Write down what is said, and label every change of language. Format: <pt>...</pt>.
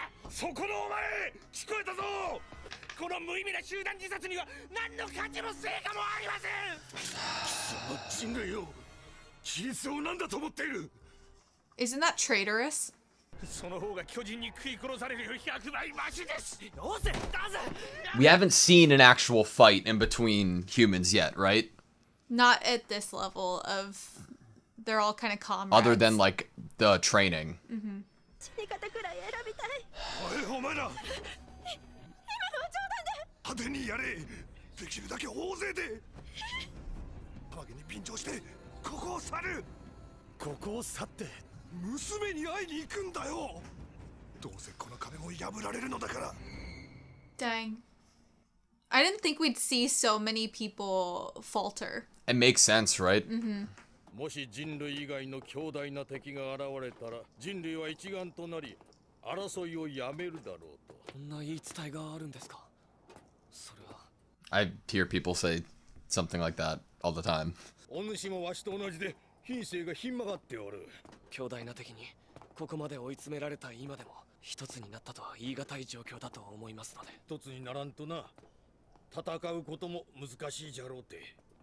<ja>そこのお前聞こえたぞこの無意味な集団自殺には何の価値も成果もありませんその人類を規律を何だと思っている</ja> <en>Isn't that traitorous?</en> <ja>その方が巨人に食い殺されるより100倍マシですどうせだぜ</ja> <en>We haven't seen an actual fight in between humans yet, right? Not at this level of... They're all kind of comrades. Other than like the training.</en> <ja>死に方くらい選びたいおいお前ら今のは冗談で派手にやれできるだけ大勢でハゲに便乗してここを去るここを去って娘に会いに行くんだよどうせこの壁も破られるのだから</ja> <en>Dang. I didn't think we'd see so many people falter. It makes sense, right?</en> <ja>もし人類以外の強大な敵が現れたら人類は一丸となり争いをやめるだろうとこんな言い伝えがあるんですかそれは</ja> <en>I hear people say something like that all the time.</en> <ja>お主もわしと同じで品性がひん曲がっておる強大な敵にここまで追い詰められた今でも一つになったとは言い難い状況だと思いますので一つにならんとな戦うことも難しいじゃろうて</ja>